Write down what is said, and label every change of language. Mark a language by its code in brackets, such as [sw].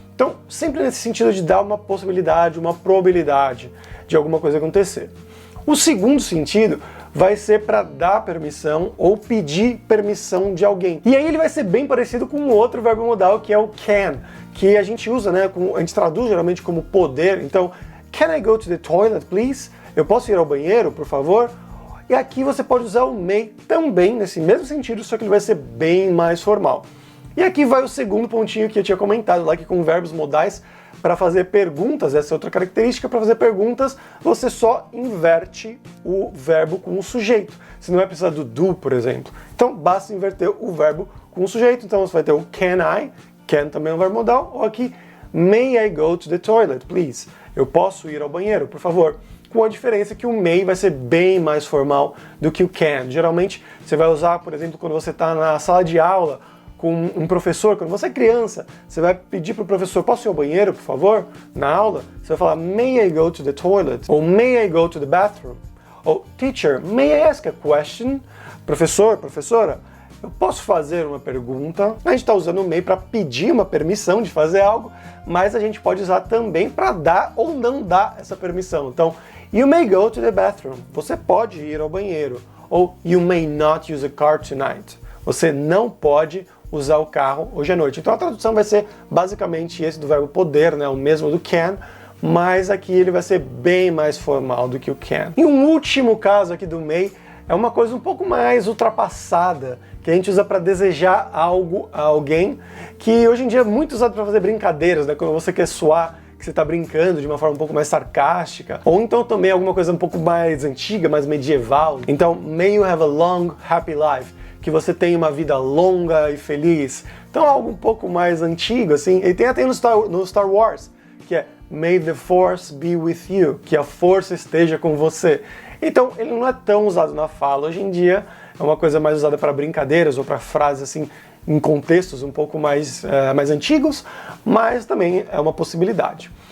[pt] Então, sempre nesse sentido de dar uma possibilidade, uma probabilidade de alguma coisa acontecer. O segundo sentido vai ser para dar permissão ou pedir permissão de alguém. E aí ele vai ser bem parecido com um outro verbo modal que é o can, que a gente usa, né, a gente traduz geralmente como poder. [en] Então, can I go to the toilet, please? [pt] Eu posso ir ao banheiro, por favor? E aqui você pode usar o may também nesse mesmo sentido, só que ele vai ser bem mais formal. E aqui vai o segundo pontinho que eu tinha comentado lá, que com verbos modais, para fazer perguntas, essa é outra característica, para fazer perguntas, você só inverte o verbo com o sujeito. Você não vai precisar do do, por exemplo. Então, basta inverter o verbo com o sujeito. Então, você vai ter o can I, can também é um verbo modal, ou aqui, [en] may I go to the toilet, please? [pt] Eu posso ir ao banheiro, por favor? Com a diferença que o may vai ser bem mais formal do que o can. Geralmente, você vai usar, por exemplo, quando você está na sala de aula, com um professor, quando você é criança, você vai pedir para o professor, posso ir ao banheiro, por favor? Na aula, você vai falar, [en] may I go to the toilet? Ou may I go to the bathroom? Ou, teacher, may I ask a question? [pt] Professor, professora, eu posso fazer uma pergunta? A gente está usando o may para pedir uma permissão de fazer algo, mas a gente pode usar também para dar ou não dar essa permissão. [en] Então, you may go to the bathroom. [pt] Você pode ir ao banheiro. [en] Ou, you may not use a car tonight. [pt] Você não pode usar o carro hoje à noite. Então a tradução vai ser basicamente esse do verbo poder, né, o mesmo do can, mas aqui ele vai ser bem mais formal do que o can. E um último caso aqui do may é uma coisa um pouco mais ultrapassada, que a gente usa para desejar algo a alguém, que hoje em dia é muito usado para fazer brincadeiras, né, quando você quer soar que você está brincando de uma forma um pouco mais sarcástica, ou então também alguma coisa um pouco mais antiga, mais medieval. [en] Então, may you have a long, happy life. [pt] Que você tenha uma vida longa e feliz. Então algo um pouco mais antigo, assim. E tem até no Star Wars, que é [en] May the Force be with you, [pt] que a força esteja com você. Então ele não é tão usado na fala hoje em dia, é uma coisa mais usada para brincadeiras ou para frases assim, em contextos um pouco mais antigos, mas também é uma possibilidade.